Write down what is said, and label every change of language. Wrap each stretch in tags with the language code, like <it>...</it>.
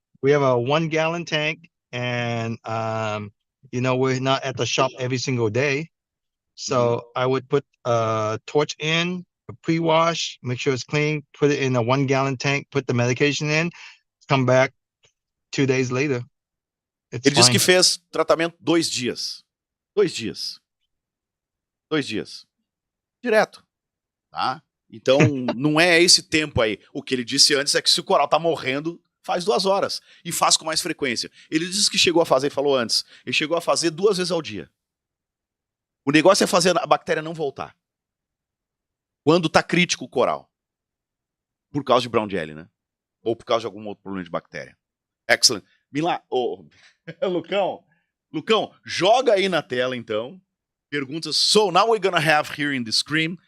<en>We have a 1 gallon tank, and we're not at the shop every single day. So I would put a torch in, a pre-wash, make sure it's clean, put it in a 1 gallon tank, put the medication in, come back 2 days later. It's</en> <pt>Ele disse</pt> <en>fine.</en> <pt>que fez tratamento 2 dias. 2 dias. 2 dias. Direto. Tá? Então, não é esse tempo aí. O que ele disse antes é que se o coral tá morrendo, faz 2 horas. E faz com mais frequência. Ele disse que chegou a fazer, falou antes, ele chegou a fazer 2 vezes ao dia. O negócio é fazer a bactéria não voltar. Quando tá crítico o coral. Por causa de brown jelly, né? Ou por causa de algum outro problema de bactéria.</pt> <en>Excellent.</en> <pt>Lucão, joga aí na tela, então. Perguntas.</pt> <en>So, now we're gonna have here in the screen.</en>